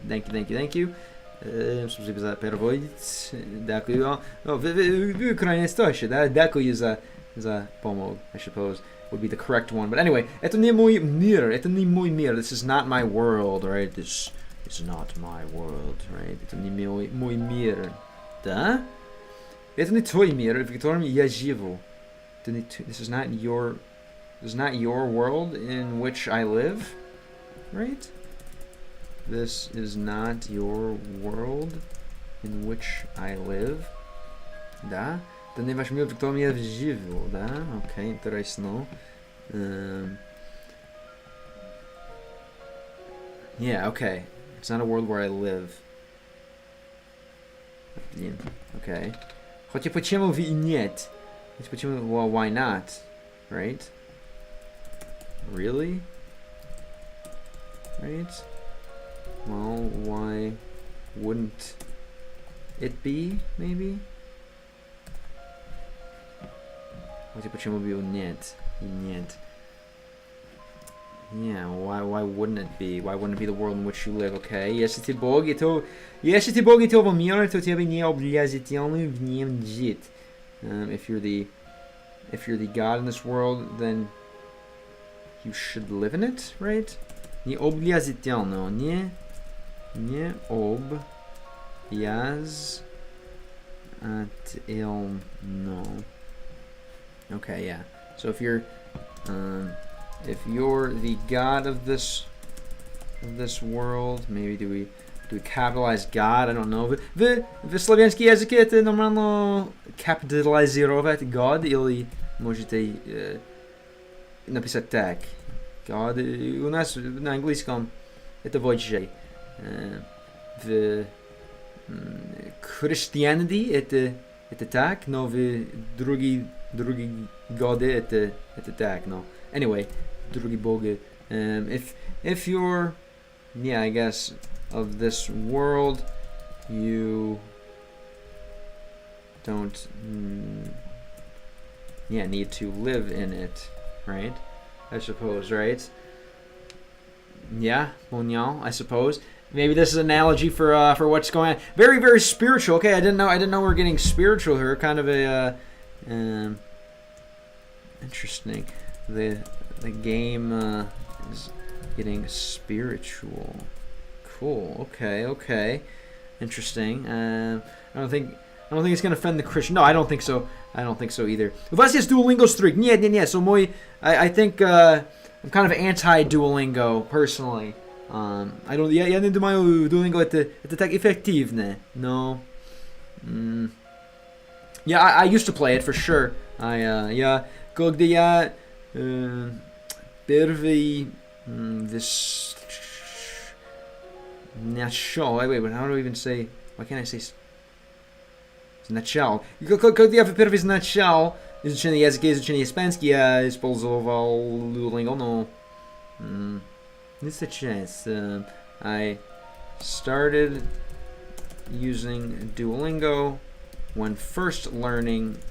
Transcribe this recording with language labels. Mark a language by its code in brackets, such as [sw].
[en] Thank you. [ru] Спасибо за перевод. [uk] Дякую. [ru] В Украине тоже, да? [uk] Дякую за помощь, [en] I suppose, would be the correct one. But anyway, [ru] это не мой мир. [en] This is not my world, right? This is not my world, right? [ru] Это не мой мир. Да? Это не твой мир, в котором я живу. [en] This is not your world in which I live, right? This is not your world in which I live. [ru] Да? Это не ваш мир, в котором я живу, да? Okay, интересно. [en] Okay. It's not a world where I live. Okay. [ru] Хотя почему нет? [en] Well, why not? Right? Really? Right? Well, why wouldn't it be, maybe? [ru] Почему бы нет? [en] Yeah, why wouldn't it be? Why wouldn't it be the world in which you live? [ru] Okay, если ты Бог этого мира, то тебе не обязательно в нем жить. [en] If you're the God in this world, then you should live in it, right? [ru] Не обязательно, не обязательно. [en] Okay, yeah. So if you're the God of this world, maybe do we capitalize God? I don't know. [ru] В славянском языке это нормально капитализировать God, или можете написать так. God, у нас на английском это вождь. В Christianity это так, но в другие Drugi gody, это так, no. Anyway, drugi bogy. [en] If you're, yeah, I guess, of this world, you don't, yeah, need to live in it, right? I suppose, right? Yeah, Monyal, I suppose. Maybe this is an analogy for what's going on. Very, very spiritual. Okay, I didn't know we were getting spiritual here. Kind of a interesting. The game is getting spiritual. Cool. Okay. Interesting. I don't think it's gonna offend the Christian. No, I don't think so. I don't think so either. [ru] У вас есть Duolingo streak? Нет. [en] So I think I'm kind of anti-Duolingo personally. I don't. [ru] Я не думаю, Duolingo это так эффективно. [en] No. Yeah, I used to play it for sure. [ru] Я когда я первый [en] this [ru] начал. [en] Wait, how do I even say? Why can't I say начал? [ru] Когда я первый начал изучение языка, изучение испанский, я использовал Duolingo, но не сейчас. [en] I started using Duolingo when first learning.